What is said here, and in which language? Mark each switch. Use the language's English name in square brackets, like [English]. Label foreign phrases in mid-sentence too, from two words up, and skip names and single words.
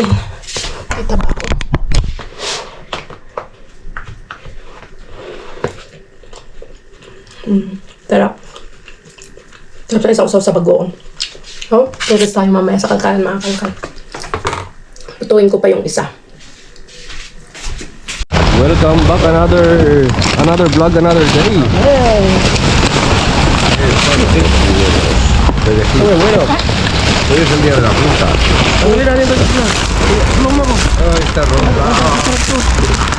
[Filipino] Kita ba ako? Sarap. Sarap tayo sa usaw sa bagoong. Oh, kaya tayo mamaya sa kalkalan, mga kalkal. Tutuin ko pa yung isa. [English] Welcome back, another vlog, another day. Hey! [Spanish] Oye, bueno, hoy es el día de la fruta. Mira, [Filipino] dito na. Mama mo. Ay, [Spanish] está roja.